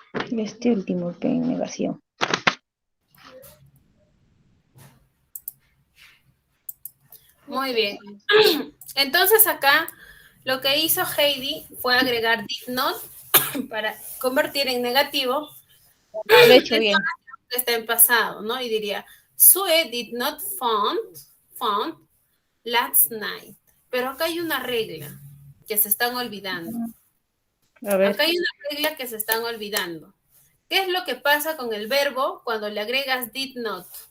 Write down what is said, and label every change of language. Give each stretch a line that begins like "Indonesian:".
Spanish: Este último que en negación. Muy bien. Entonces acá lo que hizo Heidi fue agregar did not para convertir en negativo. Lo he hecho bien. Que está en pasado, ¿no? Y diría,
English: Sue did not found last night.
Spanish: Pero acá hay una regla que se están olvidando. A ver. Acá hay una regla que se están olvidando. ¿Qué es lo que pasa con el verbo cuando le agregas did not?